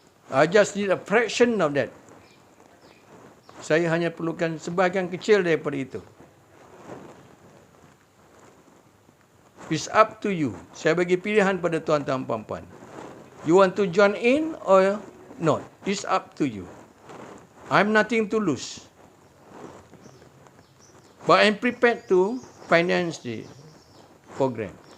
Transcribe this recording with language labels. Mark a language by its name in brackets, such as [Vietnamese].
[English] I just need a fraction of that. [Malay] Saya hanya perlukan sebahagian kecil daripada itu. [English] It's up to you. [Malay] Saya bagi pilihan pada tuan-tuan puan-puan. [English] You want to join in or not? It's up to you. I'm nothing to lose. But I'm prepared to finance the program.